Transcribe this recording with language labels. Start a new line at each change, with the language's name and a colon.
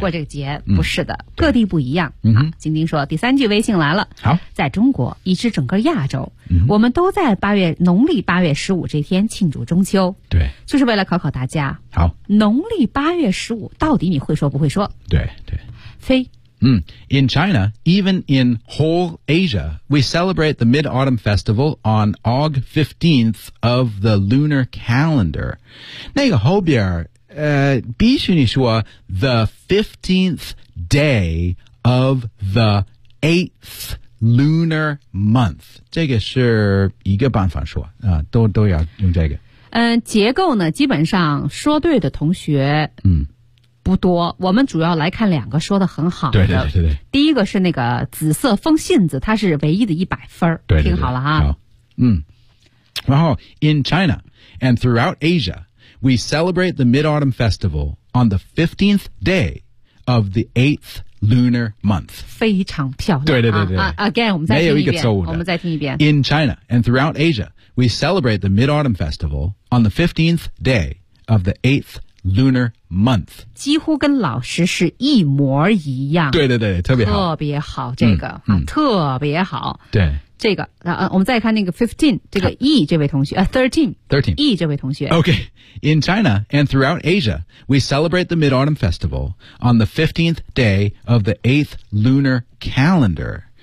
Chinese: 过这个节，不是的，各地不一样。晶晶说，第三句微信来了，好，在中国以至整个亚洲，我们都在农历八月十五这天庆祝中秋，对，就是为了考考大家，好，农历八月十五到底你会说不会说？对对，非。
English: In China, even in whole Asia, we celebrate the Mid-Autumn Festival on August 15th of the lunar calendar.
Chinese: 那个后边儿，必须你说
English: the 15th day of the 8th lunar month.
Chinese: 这个是一个办法说，都要用这个。结构呢，基本上说对的同学，不多，我们主要来看两个说得很好的。对对对对。第一个是那个紫色风信子，它是唯一的100分。对对对，听好了啊。好。
English: 然后 ,in China and throughout Asia, we celebrate the Mid-Autumn Festival on the 15th day of the 8th lunar month.
Chinese: 非常漂亮。对对对对。 Again, 我们再听一遍。没有一个错误的。我们再听一遍。
English: In China and throughout Asia, we celebrate the Mid-Autumn Festival on the 15th day of the 8th lunar month.
Chinese: 几乎跟老师是一模一样。对对对，特别好。特别好，这个。特别好。对。这个，我们再看那个 15, 这个 E 这位同学， 13, E 这位同学。
English: Okay. In China and throughout Asia, we celebrate the Mid-Autumn Festival on the 15th day of the 8th lunar calendar.